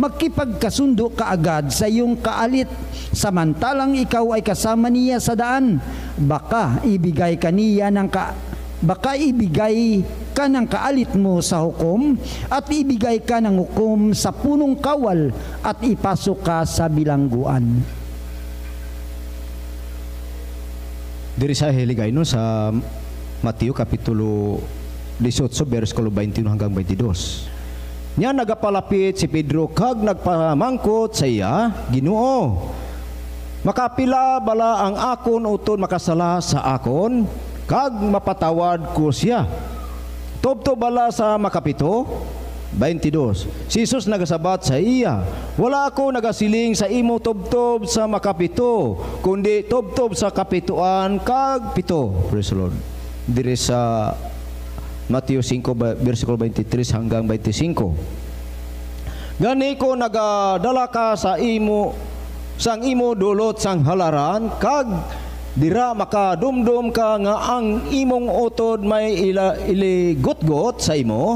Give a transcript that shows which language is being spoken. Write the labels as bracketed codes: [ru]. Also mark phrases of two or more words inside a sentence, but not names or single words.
[tl] Makipagkasundo ka agad sa iyong kaalit, samantalang ikaw ay kasama niya sa daan. Baka ibigay ka ng kaalit mo sa hukom at ibigay ka ng hukom sa punong kawal at ipasok ka sa bilangguan. [hil] Diri sa hiligay no sa Mateo Kapitulo 18, versikulo 21 hanggang 22. Nya nagapalapit si Pedro kag nagpamangkot sa iya, Ginoo, makapila bala ang akon utod makasala sa akon, kag mapatawad ko siya. Tubto bala sa makapito? 22. Si Jesus nagasabat sa iya, wala ako nagasiling sa imo tubtob sa makapito, kundi tubtob sa kapituan kag pito. [en] Praise the Lord. [hil] Dire sa Mateo 5, versikulo 23 hanggang 25. Gani ko nagadala ka sa imo sang imo dulot sang halaran, kag dira makadumdum ka nga ang imong utod may iligotgot sa imo.